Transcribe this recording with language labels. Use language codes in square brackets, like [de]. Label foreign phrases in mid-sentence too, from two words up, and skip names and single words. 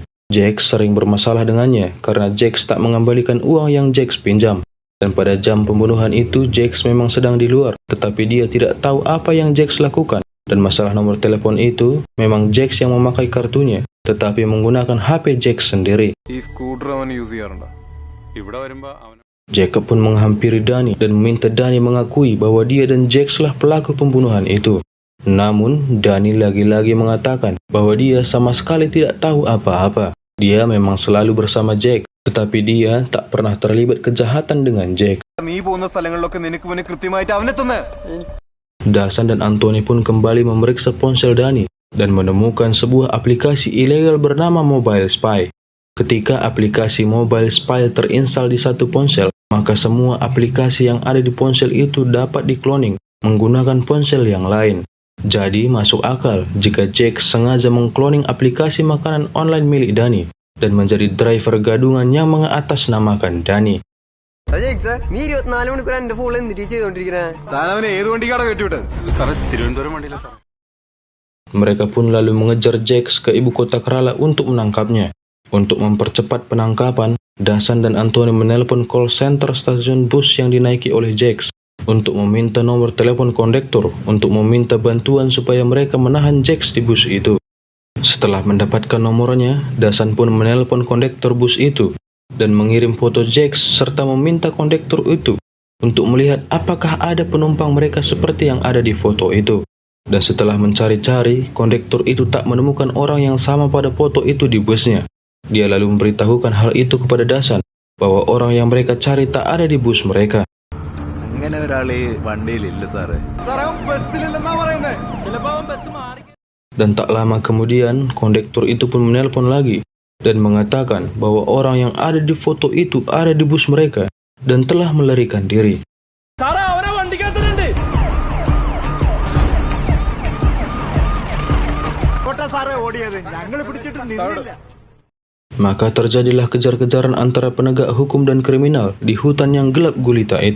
[id] Jack sering bermasalah dengannya karena Jack tak mengembalikan uang yang Jack pinjam. Dan pada jam pembunuhan itu, Jack memang sedang di luar, tetapi dia tidak tahu apa yang Jack lakukan. Dan masalah nomor telepon itu, memang Jack yang memakai kartunya, tetapi menggunakan HP Jack sendiri. [ml] ഈ സ്കൂട്ടർ അവൻ യൂസ് ചെയ്യാറുണ്ടോ? ഇവിടെ വരുമ്പോ അവൻ [id] Jacob pun menghampiri Dani dan meminta Dani mengakui bahwa dia dan Jack lah pelaku pembunuhan itu. Namun, Dani lagi-lagi mengatakan bahwa dia sama sekali tidak tahu apa-apa. Dia memang selalu bersama Jack, tetapi dia tak pernah terlibat kejahatan dengan Jack. [ml] നീ പോകുന്ന സ്ഥലങ്ങളിലൊക്കെ നിനക്ക് മുന്നേ കൃത്യമായിട്ട് അവനെത്തുന്നേ. [id] Dasan dan Anthony pun kembali memeriksa ponsel Dani dan menemukan sebuah aplikasi ilegal bernama Mobile Spy. Ketika aplikasi Mobile Spy terinstal di satu ponsel, maka semua aplikasi yang ada di ponsel itu dapat dikloning menggunakan ponsel yang lain. Jadi masuk akal jika Jack sengaja mengkloning aplikasi makanan online milik Dani dan menjadi driver gadungan yang mengatasnamakan Dani. [ml] നീ 24 മണിക്കൂർ എന്റെ ഫോണിൽ എന്തിട്ട് ചെയ്തോണ്ടിരിക്കണേ? താൻ അവനെ ഏത് വണ്ടിക്കാണ് കെട്ടിവിട്ടത്? സാറേ തിരുവനന്തപുരം വണ്ടിയില്ല സാർ. [id] Mereka pun lalu mengejar Jack ke ibu kota Kerala untuk menangkapnya. Untuk mempercepat penangkapan, Dasan dan Anthony menelpon [en] call center [id] stasiun bus yang dinaiki oleh Jack untuk meminta nomor telepon kondektur untuk meminta bantuan supaya mereka menahan Jack di bus itu. Setelah mendapatkan nomornya, Dasan pun menelpon kondektur bus itu dan mengirim foto Jack serta meminta kondektur itu untuk melihat apakah ada penumpang mereka seperti yang ada di foto itu. Dan setelah mencari-cari, kondektur itu tak menemukan orang yang sama pada foto itu di busnya. Dia lalu memberitahukan hal itu kepada Dasan bahwa orang yang mereka cari tak ada di bus mereka. [ml] അങ്ങനെ ഒരാള് വണ്ടിയിലില്ല സാറേ. സാറേ അവൻ ബസ്സിലില്ലെന്നാ പറയുന്നേ. ചിലപ്പോ അവൻ ബസ് മാറി. [id] Dan tak lama kemudian, kondektur itu pun menelpon lagi dan mengatakan bahwa orang yang ada di foto itu ada di bus mereka dan telah melarikan diri. [ml] സാറേ അവരെ വണ്ടിക്കകത്തിട്ടുണ്ട്. സാറേ ഓടിയത് ഞങ്ങൾ പിടിച്ചിട്ട് നിന്നില്ല. [id] Maka terjadilah kejar-kejaran antara penegak hukum dan kriminal di hutan yang gelap gulita itu.